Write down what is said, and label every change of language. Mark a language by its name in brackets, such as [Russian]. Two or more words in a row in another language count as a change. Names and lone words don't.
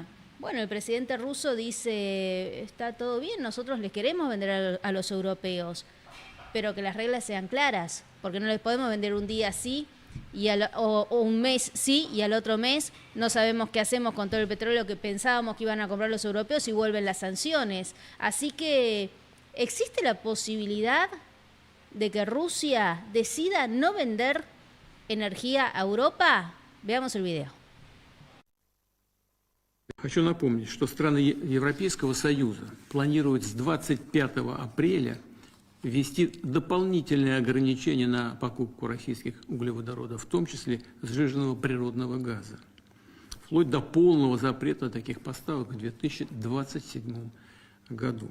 [Spanish] Bueno, el presidente ruso dice, está todo bien, nosotros les queremos vender a los europeos, pero que las reglas sean claras, porque no les podemos vender un día sí o un mes sí y al otro mes no sabemos qué hacemos con todo el petróleo que pensábamos que iban a comprar los europeos y vuelven las sanciones. Así que existe la posibilidad de que Rusia decida no vender energía a Europa. Veamos el video. [Russian] Хочу напомнить, что страны Европейского Союза планируют с 25 апреля ввести дополнительные ограничения на покупку российских углеводородов, в том числе сжиженного природного газа, вплоть до полного запрета таких поставок в 2027 году.